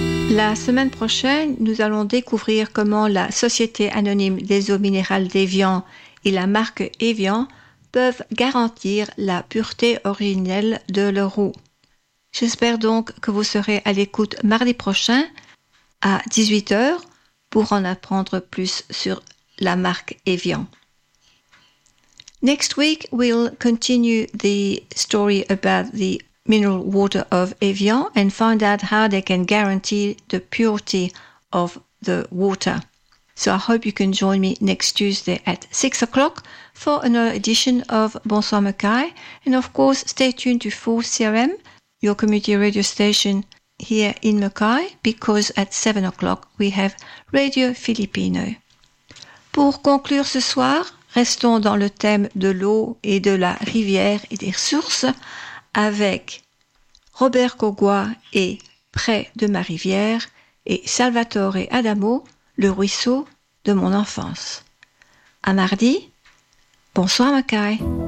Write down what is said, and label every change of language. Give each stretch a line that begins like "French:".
French: La semaine prochaine, nous allons découvrir comment la Société anonyme des eaux minérales d'Evian et la marque Evian peuvent garantir la pureté originelle de leur eau. J'espère donc que vous serez à l'écoute mardi prochain à 18h pour en apprendre plus sur la marque Evian.
English: Next week, we'll continue the story about the mineral water of Evian and find out how they can guarantee the purity of the water. So I hope you can join me next Tuesday at 6 o'clock for another edition of Bonsoir Mackay. And of course, stay tuned to 4CRM, your community radio station here in Mackay, because at 7 o'clock, we have Radio Filipino.
French: Pour conclure ce soir, restons dans le thème de l'eau et de la rivière et des ressources avec Robert Cogua et Près de ma rivière et Salvatore Adamo, le ruisseau de mon enfance. À mardi, bonsoir Mackay.